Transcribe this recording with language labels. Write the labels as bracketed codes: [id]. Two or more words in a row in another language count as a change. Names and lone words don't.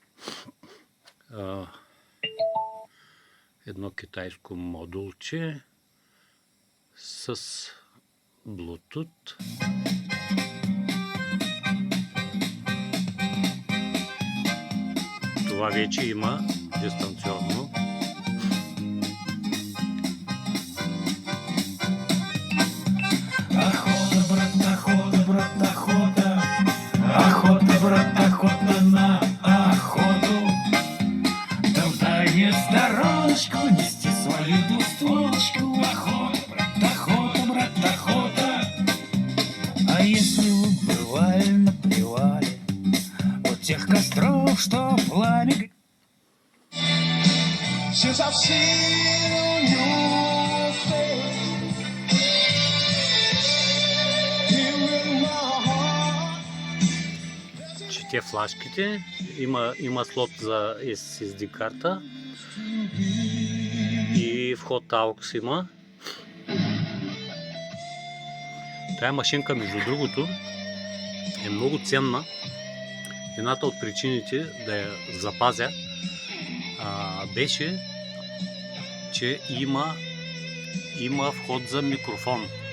[bg] Едно китайско модулче с Bluetooth. Това вече има дистанционно. [ru] Охота, брат, охота. Охота, брат, охота на охоту. Да в дальнюю стороночку нести свою двустволочку. Охота, брат, охота. А если вы бывали на привале у тех костров, что пламя... [en] Since I've seen your face here in my heart. [bg] Чете флашките, има слот за SSD карта и вход AUX има. Тая машинка, между другото, е много ценна. Едната от причините да я запазя беше, че има вход за микрофон.